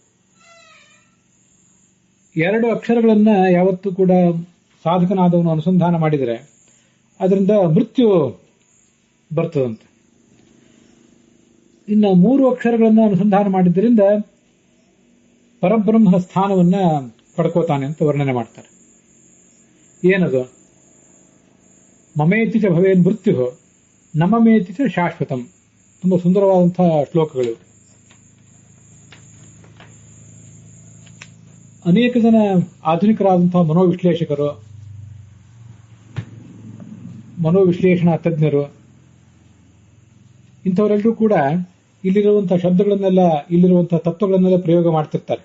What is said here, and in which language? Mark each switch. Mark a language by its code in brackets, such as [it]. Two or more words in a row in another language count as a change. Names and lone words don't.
[kn] ಎರಡು ಅಕ್ಷರಗಳನ್ನ ಯಾವತ್ತೂ ಕೂಡ ಸಾಧಕನಾದವನು ಅನುಸಂಧಾನ ಮಾಡಿದರೆ ಅದರಿಂದ ಮೃತ್ಯು ಬರ್ತದಂತೆ. ಇನ್ನು 3 ಅಕ್ಷರಗಳನ್ನು ಅನುಸಂಧಾನ ಮಾಡಿದ್ದರಿಂದ ಪರಬ್ರಹ್ಮನ ಸ್ಥಾನವನ್ನ ಪಡ್ಕೋತಾನೆ ಅಂತ ವರ್ಣನೆ ಮಾಡ್ತಾರೆ. [sa] ಏನದು? ಮಮೇತಿ ಚ ಭವೇನ್ ಮೃತ್ಯು ನಮಮೇತಿ ಚ ಶಾಶ್ವತಂ. [kn] ತುಂಬಾ ಸುಂದರವಾದಂತಹ ಶ್ಲೋಕಗಳು. ಅನೇಕ ಜನ ಆಧುನಿಕರಾದಂತಹ ಮನೋವಿಶ್ಲೇಷಕರು, ಮನೋವಿಶ್ಲೇಷಣಾ ತಜ್ಞರು, ಇಂಥವರೆಲ್ಲರೂ ಕೂಡ ಇಲ್ಲಿರುವಂತಹ ಶಬ್ದಗಳನ್ನೆಲ್ಲ, ಇಲ್ಲಿರುವಂತಹ ತತ್ವಗಳನ್ನೆಲ್ಲ ಪ್ರಯೋಗ ಮಾಡ್ತಿರ್ತಾರೆ.